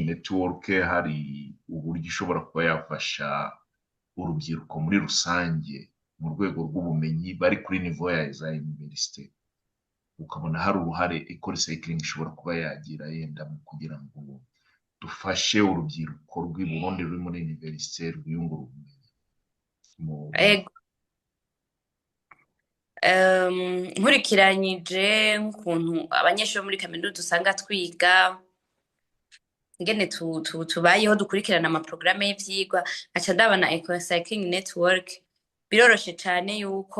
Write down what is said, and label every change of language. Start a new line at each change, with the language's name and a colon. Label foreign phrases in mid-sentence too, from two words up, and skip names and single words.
Kinyarwanda: Network hari uburyo ishobora kuba yafasha urubyiruko muri rusange mu rwego rw'ubumenyi bari kuri niveau ya za université ukabona hari uruhare Ecocycling ishobora kuba yagira yenda mu kugira ngo dufashe urubyiruko rw'i Burundi ruri muri université rwiyungura ubumenyi
Rundi: nkurikiranyije nk'ukuntu abanyeshuri muri kaminuza usanga twiga ingene tubayeho dukurikirana amaprograme y'ivyigwa aca ndabana Ecocycling Network biroroshe cyane yuko